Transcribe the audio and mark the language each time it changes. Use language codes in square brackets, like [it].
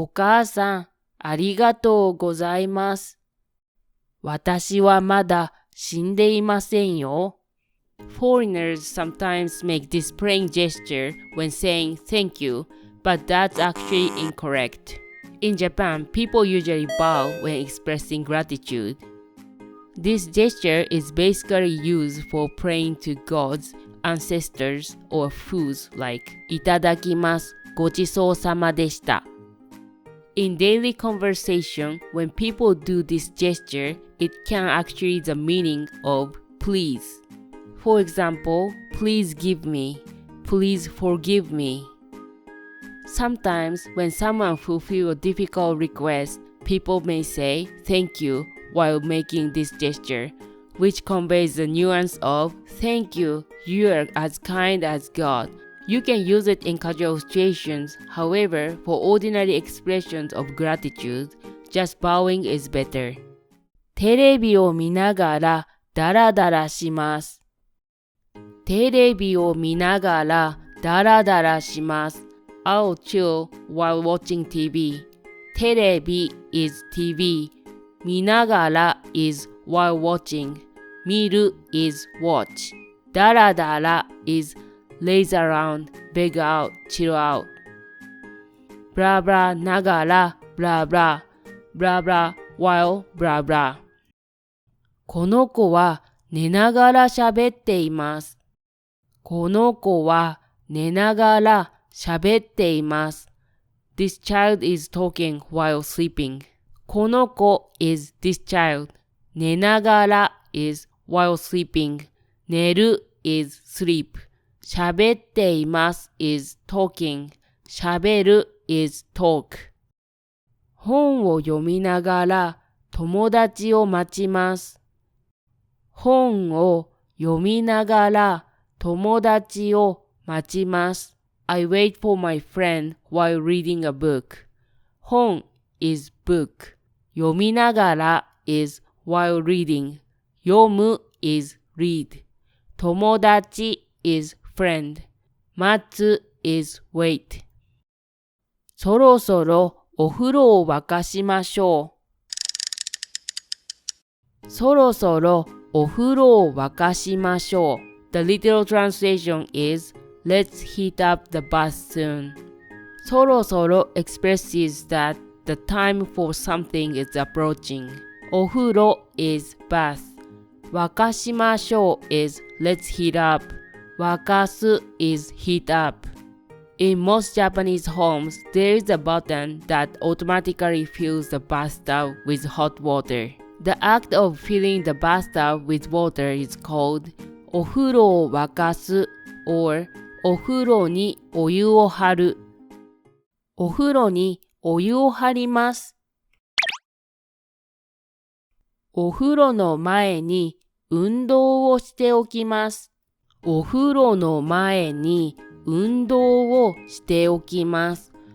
[ja] お母さん、ありがとうございます。私はまだ死んでいませんよ。 [en] Foreigners sometimes make this praying gesture when saying thank you, but that's actually incorrect. In Japan, people usually bow when expressing gratitude. This gesture is basically used for praying to gods, ancestors, or foods like [ja] いただきます、ごちそうさまでした。 [en] In daily conversation, when people do this gesture, it can actually the meaning of please. For example, please give me, please forgive me.Sometimes, when someone fulfills a difficult request, people may say thank you while making this gesture, which conveys the nuance of thank you, you are as kind as God. You can use it in casual situations, however, for ordinary expressions of gratitude, just bowing is better. [ja] テレビを見ながらダラダラします。テレビを見ながらダラダラします。 [en] I'll chill while watching TV. テレビ is TV. 見ながら is while watching. 見る is watch. ダラダラ is laze around, beg out, chill out. [ja] ブラブラながらブラブラ。ブラブラ while ブラブラ。この子は寝ながら喋っています。この子は寝ながら喋っています。 [en] This child is talking while sleeping. この子 is this child. 寝ながら is while sleeping. 寝る is sleep. 喋っています is talking. 喋る is talk. [ja] 本を読みながら友達を待ちます。本を読みながら友達を待ちます。 [en] I wait for my friend while reading a book. 本 is book. 読みながら is while reading. 読む is read. 友達 is friend. 待つ is wait. [ja] そろそろお風呂を沸かしましょう。そろそろお風呂を沸かしましょう。 [en] The literal translation is Let's heat up the bath soon. そろそろ expresses that the time for something is approaching. お風呂 is bath. 沸かしましょう is let's heat up. 沸かす is heat up. In most Japanese homes, there is a button that automatically fills the bathtub with hot water. The act of filling the bathtub with water is called [ja] お風呂を沸かす [en] or [ja] お風呂にお湯を張る。お風呂にお湯を張ります。お風呂の前に運動をしておきます。お風呂の前に運動をしておきます。